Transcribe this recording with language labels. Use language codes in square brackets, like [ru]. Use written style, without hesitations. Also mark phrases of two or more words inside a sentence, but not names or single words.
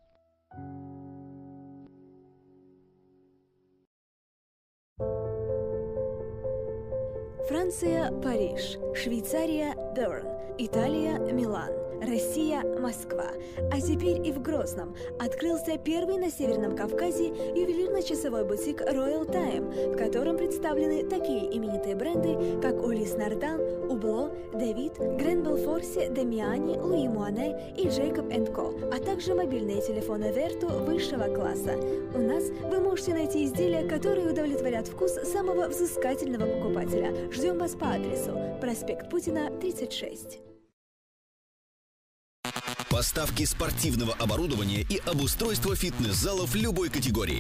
[ru] Франция – Париж, Швейцария – Берн, Италия – Милан, Россия – Москва. А теперь и в Грозном открылся первый на Северном Кавказе ювелирно-часовой бутик Royal Time, в котором представлены такие именитые бренды, как Улис Нардан, Убло, Давид, Гренбел Форси, Демиани, Луи Муане и Джейкоб & Ко, а также мобильные телефоны Верту высшего класса. У нас вы можете найти изделия, которые удовлетворят вкус самого взыскательного покупателя. Ждем вас по адресу проспект Путина, 36. Поставки спортивного оборудования и обустройство фитнес-залов любой категории.